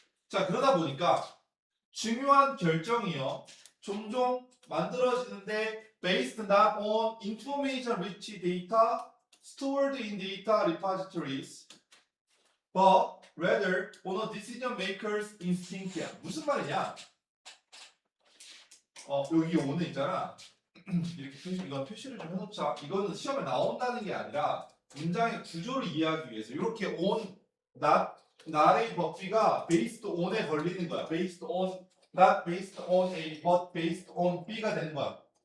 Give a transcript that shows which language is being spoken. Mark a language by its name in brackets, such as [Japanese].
[Korean] 자, 그러다 보니까 중요한 결정이요 종종 만들어지는데 [English] based not on information rich data stored in data repositories but rather on a decision maker's instinct야. [Korean] 무슨 말이냐? 여기 오는 있잖아. 이렇게 이건 표시를 좀 해놓자. 이거는 시험에 나온다는 게 아니라 문장의 구조를 이해하기 위해서 이렇게 on not의 버피가 based on에 걸리는 거야. [English] based on not based on A but based on B가 [Korean] 되는 거야.